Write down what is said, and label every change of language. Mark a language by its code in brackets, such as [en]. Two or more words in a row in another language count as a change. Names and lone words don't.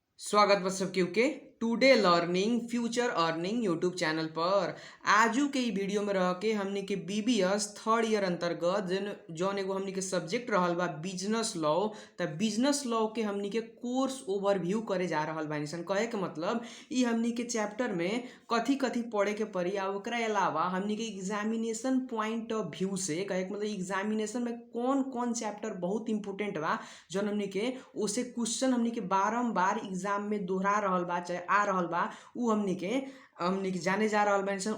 [bho] स्वागत बा सबके के [en] today learning future earning YouTube channel [bho] पर। आजू के ई वीडियो में रह के हमनी के [en] BBS third year [bho] अंतर्गत जौन एगो हमनी के सब्जेक्ट रहल बा [en] business law. [bho] त [en] business law [bho] के हमनी के कोर्स ओवरव्यू करे जा रहल बानी सन। कहे के मतलब ई हमनी के चैप्टर में कथी कथी पढ़े के पड़ी आ ओकरा अलावा हमनी के [en] examination point of view [bho] से कहे के मतलब एग्जामिनेशन में कौन कौन चैप्टर बहुत इंपोर्टेंट बा जौन हमनी के ओसे क्वेश्चन हमनी के बारम्बार एग्जाम में दोहरा रहल बा चाहे आ रहल बा उ हमनी के जाने जा रहल बानी सन।